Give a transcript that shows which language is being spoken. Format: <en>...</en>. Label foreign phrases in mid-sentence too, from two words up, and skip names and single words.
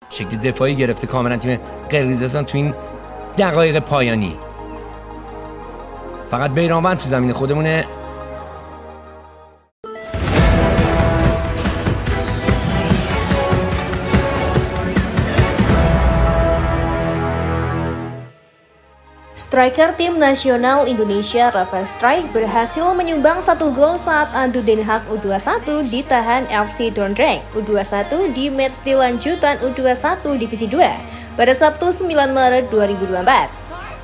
<fa>شکل دفاعی گرفته کاملا تیم قرقیزستان تو این دقایق پایانی. فقط بیرانوند تو زمین خودمونه.</fa> <id>Striker tim nasional Indonesia Rafael Struyck berhasil menyumbang 1 gol saat adu Den Haag U21 ditahan FC Dordrecht U21 di matchday lanjutan U21 Divisi 2 pada Sabtu 9 Maret 2024.</id>